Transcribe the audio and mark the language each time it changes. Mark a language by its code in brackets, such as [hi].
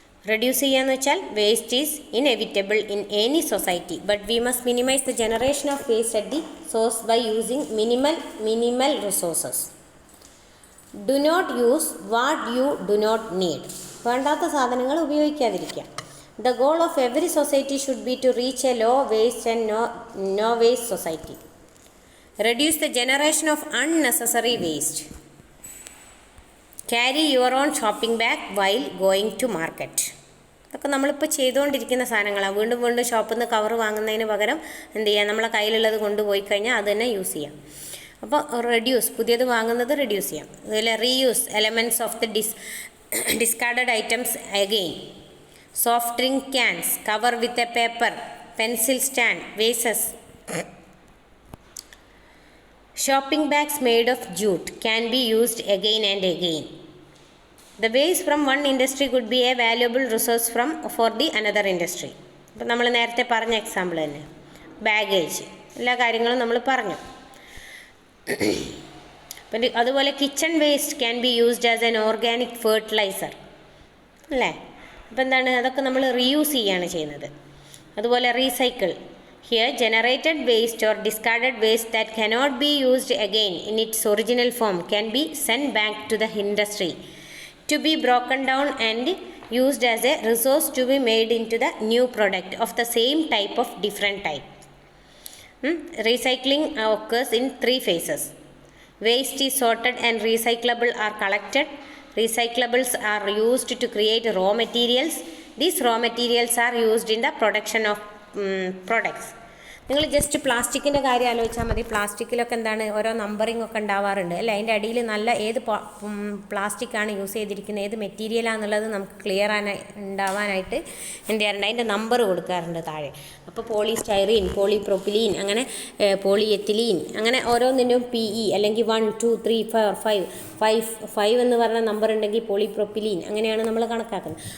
[ml] Reduce ചെയ്യാന്ന് വെച്ചാൽ [en] Waste is inevitable in any society, but we must minimise the generation of waste at the source by using minimal resources. Do not use what you do not need. [ml] വേണ്ടാത്ത സാധനങ്ങൾ ഉപയോഗിക്കാതിരിക്കുക. [en] The goal of every society should be to reach a low waste and no waste society. Reduce the generation of unnecessary waste. Carry your own shopping bag while going to market. [ml] ഇതൊക്കെ നമ്മളിപ്പോൾ ചെയ്തുകൊണ്ടിരിക്കുന്ന സാധനങ്ങളാണ്. വീണ്ടും ഷോപ്പിൽ നിന്ന് cover വാങ്ങുന്നതിന് പകരം എന്ത് ചെയ്യുക, നമ്മളെ കയ്യിലുള്ളത് കൊണ്ടുപോയി കഴിഞ്ഞാൽ അത് തന്നെ യൂസ് ചെയ്യാം. അപ്പോൾ റെഡ്യൂസ്, പുതിയത് വാങ്ങുന്നത് റെഡ്യൂസ് ചെയ്യാം. അതുപോലെ [en] Reuse elements of the discarded items again. Soft drink cans cover with a paper, pencil stand, vases. Shopping bags made of jute can be used again and again. The waste from one industry could be a valuable resource for the another industry. [ml] അപ്പോൾ നമ്മൾ നേരത്തെ പറഞ്ഞ example തന്നെ, baggage, എല്ലാ കാര്യങ്ങളും നമ്മൾ പറഞ്ഞു. [en] അതുപോലെ kitchen waste can be used as an organic fertilizer അല്ലേ. [ml] അപ്പോൾ എന്താണ്, അതൊക്കെ നമ്മൾ റീയൂസ് ചെയ്യുകയാണ് ചെയ്യുന്നത്. അതുപോലെ recycle. [en] Here, generated waste or discarded waste that cannot be used again in its original form can be sent back to the industry to be broken down and used as a resource to be made into the new product of the same type of different type. Recycling occurs in 3 phases. Waste is sorted and recyclable are collected. Recyclables are used to create raw materials. These raw materials are used in the production of products. [ml] നിങ്ങൾ just പ്ലാസ്റ്റിക്കിൻ്റെ കാര്യം ആലോചിച്ചാൽ മതി. പ്ലാസ്റ്റിക്കിലൊക്കെ എന്താണ്, ഓരോ numbering ഒക്കെ ഉണ്ടാവാറുണ്ട് അല്ലേ. അതിൻ്റെ അടിയിൽ നല്ല ഏത് പ്ലാസ്റ്റിക്കാണ് യൂസ് ചെയ്തിരിക്കുന്നത്, ഏത് മെറ്റീരിയലാണെന്നുള്ളത് നമുക്ക് ക്ലിയർ ഉണ്ടാവാനായിട്ട് എന്ത് ചെയ്യാറുണ്ട്, അതിൻ്റെ നമ്പർ കൊടുക്കാറുണ്ട് താഴെ. അപ്പോൾ പോളിസ്റ്റൈറീൻ, പോളിപ്രോപ്പിലീൻ, അങ്ങനെ പോളിയെത്തിലീൻ, അങ്ങനെ ഓരോന്നിൻ്റെയും PE അല്ലെങ്കിൽ 1 2 3 4 5 എന്ന് പറഞ്ഞ നമ്പർ ഉണ്ടെങ്കിൽ പോളിപ്രോപ്പിലീൻ, അങ്ങനെയാണ് നമ്മൾ കണക്കാക്കുന്നത്.